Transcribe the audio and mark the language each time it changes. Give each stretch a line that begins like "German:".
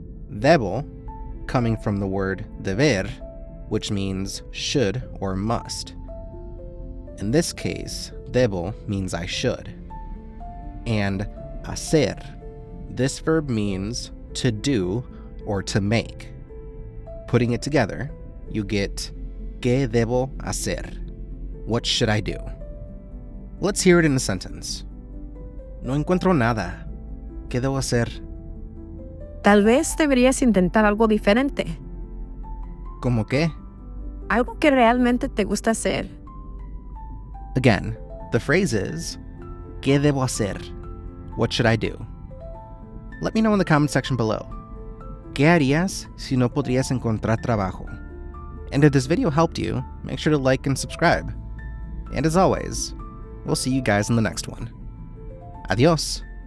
English: Debo, coming from the word deber, which means should or must. In this case, debo means I should. And hacer, this verb means to do or to make. Putting it together, you get
Spanish: ¿Qué debo hacer?
English: What should I do? Let's hear it in a sentence.
Spanish: No encuentro nada. ¿Qué debo hacer? Tal vez deberías intentar algo diferente. ¿Cómo qué? Algo que realmente te gusta hacer.
English: Again, the phrase is
Spanish: ¿Qué debo hacer?
English: What should I do? Let me know in the comment section below.
Spanish: ¿Qué harías si no podrías encontrar trabajo?
English: And if this video helped you, make sure to like and subscribe. And as always, we'll see you guys in the next one. Adios!